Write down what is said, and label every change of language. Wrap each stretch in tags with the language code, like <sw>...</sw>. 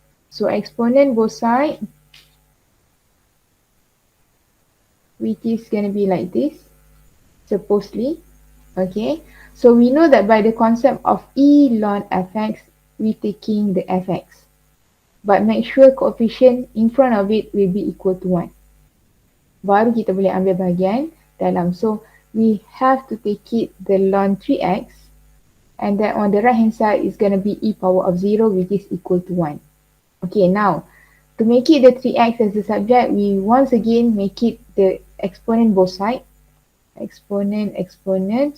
<en>So exponent both sides, which is going to be like this, supposedly. Okay, so we know that by the concept of E ln fx, we taking the fx. But make sure coefficient in front of it will be equal to 1.</en> <ms>Baru kita boleh ambil bahagian dalam.</ms> <en>So we have to take it the ln 3x, and then on the right hand side is going to be e power of 0, which is equal to 1. Okay, now to make it the 3x as the subject, we once again make it the exponent both sides. Exponent.</en>